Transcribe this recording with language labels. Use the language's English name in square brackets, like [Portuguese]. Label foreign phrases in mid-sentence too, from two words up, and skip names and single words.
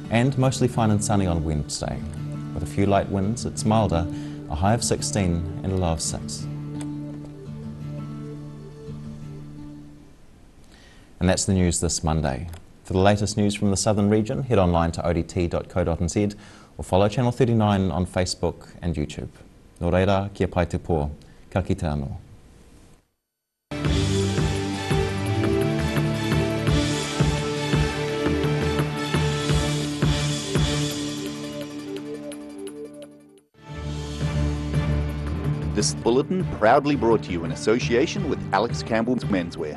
[English] And mostly fine and sunny on Wednesday. With a few light winds, it's milder, a high of 16 and a low of 6. And that's the news this Monday. For the latest news from the southern region, head online to odt.co.nz or follow Channel 39 on Facebook and YouTube. [Māori] Nō reira, kia pai te pō. Ka kite anō. [English] This bulletin proudly brought to you in association with Campbell Menswear.